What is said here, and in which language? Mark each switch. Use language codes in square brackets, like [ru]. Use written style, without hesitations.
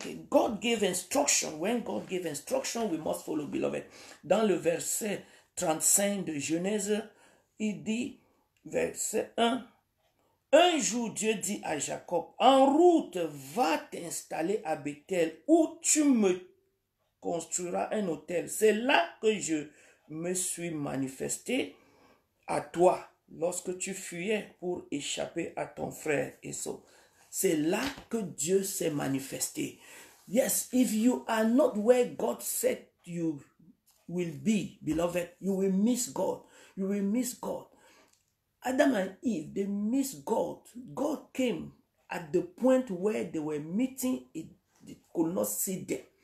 [en] God gave instruction. When God gave instruction, we must follow, beloved. [fr] Dans le verset 35 de Genèse, il dit, verset 1, un jour Dieu dit à Jacob, en route, va t'installer à Bethel, où tu me construira un hôtel. C'est là que je me suis manifesté à toi lorsque tu fuyais pour échapper à ton frère Esau. C'est là que Dieu s'est manifesté. [en] Yes, if you are not where God said you will be, beloved, you will miss God. You will miss God. Adam and Eve, they missed God. God came at the point where they were meeting, it could not see them.